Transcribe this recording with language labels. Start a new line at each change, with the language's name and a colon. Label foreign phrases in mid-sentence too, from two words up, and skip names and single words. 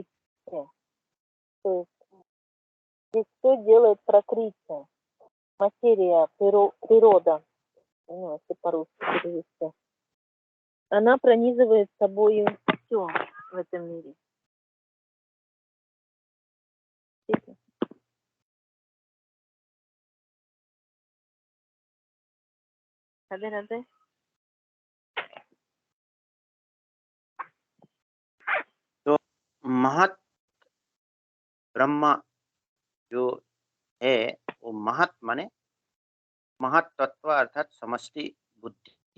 Russian: То есть здесь все делает прокрытие. Материя, природа, ну, если по-русски перевести, она пронизывает собой все в этом мире.
Hindi: राधे-राधे। तो महत ब्रह्म जो है वो महत माने महत तत्व अर्थात समष्टि बुद्धि।